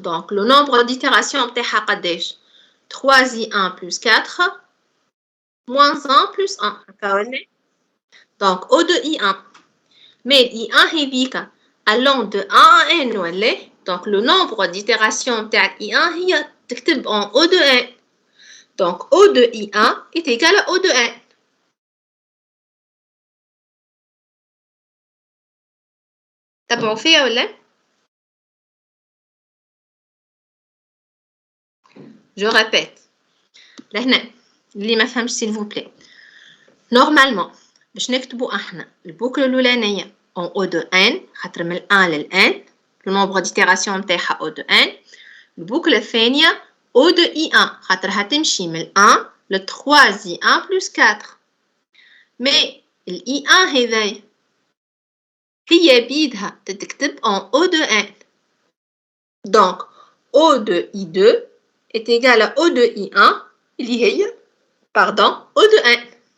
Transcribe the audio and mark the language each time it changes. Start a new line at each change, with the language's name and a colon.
French: Donc, le nombre d'itérations
Arabic: نتاعها قداش؟
French: 3 I1 plus 4 moins 1 plus 1. Donc, O de I1. Mais I1
Arabic: هذيك
French: allant de 1 à n
Arabic: ولا؟
French: Donc, le nombre d'itérations
Arabic: نتاع
French: I1
Arabic: هي تكتب
French: en O de n. Donc, O de I1 est égal à O de n.
Arabic: تبعوا فيها ولا؟
French: Je répète.
Arabic: لهنا اللي ما فهمش
French: s'il vous plaît.
Arabic: Normalement باش نكتبوا احنا البوكل الاولانيه en O de n خاطر من 1 لل n le nombre d'itérations نتاعها O de n. البوكله الثانيه O de I1 خاطر هتمشي من 1 ل 3 I1
French: plus 4.
Arabic: mais ال I1 هذايا هي بيدها تتكتب en O de n.
French: donc O de I2 est égal à O de I1 اللي هي O de n.